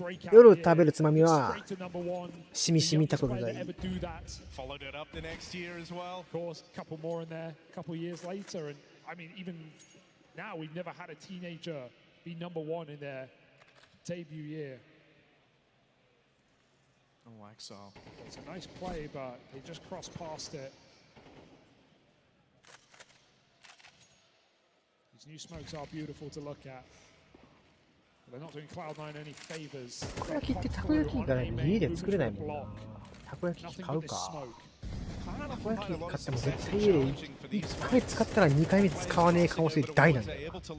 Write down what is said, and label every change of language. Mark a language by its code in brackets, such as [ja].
[ja] 夜食べるつまみはしみしみたこがいい。 [en] Followed it up the next year as well. Of course, a couple more in there, a couple years later, and I mean, even now, we've never had a teenager be #1 in their debut year. Oh, Exile. It's a nice play, but they just crossed past it. These new smokes are beautiful to look at. But they're not doing Cloud9 any favors. [ja] たこ焼きってたこ焼きがね、家で作れないもんな。たこ焼き買うか。たこ焼き買っても絶対家で1回使ったら2回目使わねえ可能性大なんだよ。